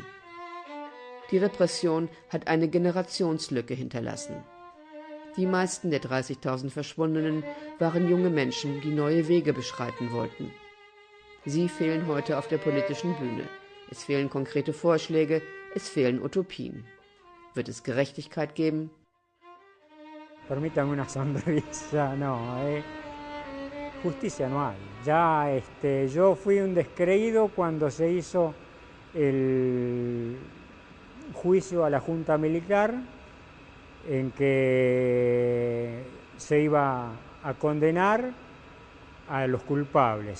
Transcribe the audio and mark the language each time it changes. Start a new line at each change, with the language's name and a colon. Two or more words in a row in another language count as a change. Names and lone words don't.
German: Die Repression hat eine Generationslücke hinterlassen. Die meisten der 30.000 Verschwundenen waren junge Menschen, die neue Wege beschreiten wollten. Sie fehlen heute auf der politischen Bühne. Es fehlen konkrete Vorschläge, es fehlen Utopien. Wird es Gerechtigkeit geben?
Spanish: Permítame una sonrisa, no, justicia no hay. Ya yo fui un descreído cuando se hizo el juicio a la Junta Militar en que se iba a condenar a los culpables.